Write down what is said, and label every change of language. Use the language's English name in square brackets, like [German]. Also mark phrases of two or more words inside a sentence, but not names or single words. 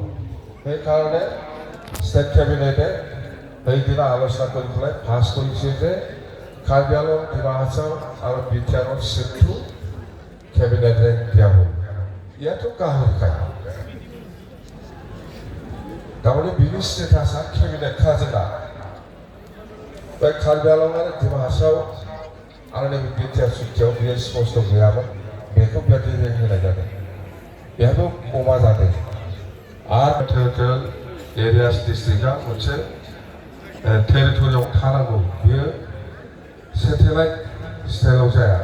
[Assamese] সেইকাৰণে ষ্টেট কেবিনেটে সেইদিনা আলোচনা কৰি পেলাই পাছ কৰিছে যে কাৰ্বি আংলং ডিমা হাছাও আৰু বিটিআৰৰ চিটটো কেবিনেট ৰেংক দিয়া হ'ল। ইয়াতো গাহৰি খায়, তাৰমানে [Bodo] बिनि स्टेटासा केबिनेट खाजोना बे कार्बि आंलं आरो डिमा हासाव आरो नैबे बिटिआर सुक्तियाव बेयो स्पष्ट गैयामोन, बेखौ बेबायदि रेंक होनाय जादों। बेहाबो अमा जादों। आरो टेरिटरियेल एरियास डिस्ट्रिक्टआ मोनसे टेरिटरियाव थानांगौ, बेयो सेटेलाइट स्टाइलाव जाया।